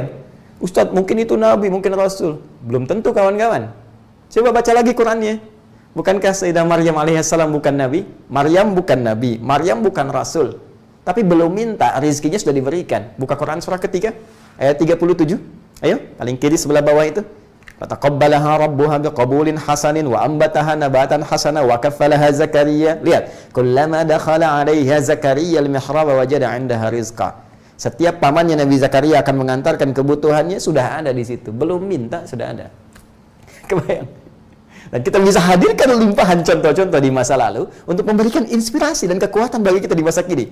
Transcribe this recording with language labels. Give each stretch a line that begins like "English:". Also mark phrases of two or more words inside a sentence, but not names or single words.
Indonesian: Ustadz, mungkin itu Nabi, mungkin Rasul. Belum tentu kawan-kawan. Coba baca lagi Qurannya. Bukankah Sayyidah Maryam alaihissalam bukan Nabi? Maryam bukan Nabi, Maryam bukan Rasul. Tapi belum minta, rezekinya sudah diberikan. Buka Quran surah ketiga, ayat 37. Ayo, paling kiri sebelah bawah itu.
Arabic: فتقبلها ربها بقبول حسن وأنبتها نباتا حسنا وكفلها زكريا. Lihat, كلما دخل عليها زكريا المحراب وجد عندها رزقا.
Indonesian: Setiap pamannya Nabi Zakaria akan mengantarkan kebutuhannya, sudah ada di situ. Belum minta, sudah ada. Kebayang? Dan kita bisa hadirkan limpahan contoh-contoh di masa lalu untuk memberikan inspirasi dan kekuatan bagi kita di masa kini.